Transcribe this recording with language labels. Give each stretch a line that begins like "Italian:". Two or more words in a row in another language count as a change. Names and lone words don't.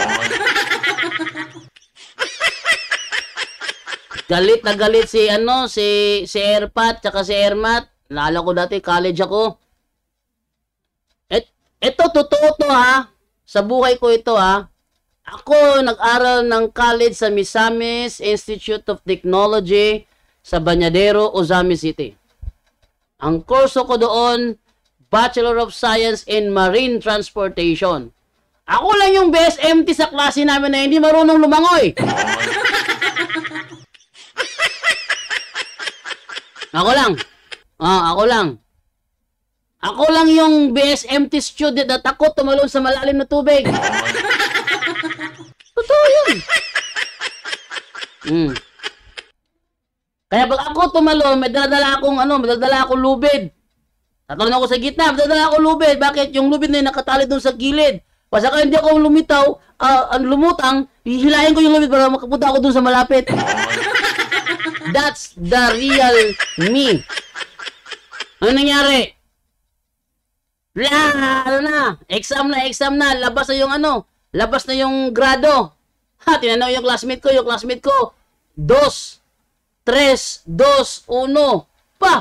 Filipino: Galit na galit si Erpat, tsaka si Ermat. Naalala ko dati, college ako. Ito, totoo to ha. Sa buhay ko ito ha. Ako nag-aral ng college sa Misamis Institute of Technology sa Bañadero, Ozamis City. Ang kurso ko doon, Bachelor of Science in Marine Transportation. Ako lang yung best MT sa klase namin na hindi marunong lumangoy. Ako lang. Ako lang. Ako lang yung BSMT student na takot tumalon sa malalim na tubig. Totoo yun. Kaya pag ako tumalon, may dala akong lubid. Tatalon ako sa gitna, may dala akong lubid. Bakit? Yung lubid na yun nakatali doon sa gilid. Pasaka hindi ako lumutang, hihilahin ko yung lubid para makapunta ako doon sa malapit.
English: That's the real me.
Filipino: Ano nangyari? Exam na, labas na yung grado. Tinanong yung classmate ko, 2, 3, 2, 1.